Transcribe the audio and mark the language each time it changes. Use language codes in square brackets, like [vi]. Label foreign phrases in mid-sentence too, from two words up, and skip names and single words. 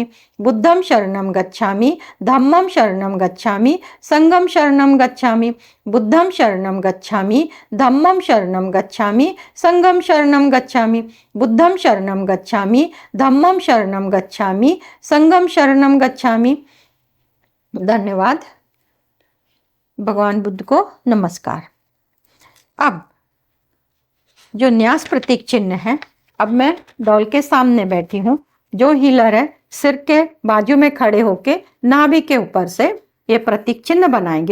[pi] बुद्धं शरणं गच्छामि, धम्मं शरणं गच्छामि, संघं शरणं गच्छामि। बुद्धं शरणं गच्छामि, धम्मं शरणं गच्छामि, संघं शरणं गच्छामि। बुद्धं शरणं गच्छामि, धम्मं शरणं गच्छामि, संघं शरणं गच्छामि। [hi] धन्यवाद। भगवान बुद्ध को नमस्कार। अब जो न्यास प्रतीक चिन्ह है, अब मैं डॉल के सामने बैठी हूँ। जो हीलर है सिर के बाजू में खड़े होके नाभि के ऊपर से ये प्रतीक चिन्ह बनाएंगे।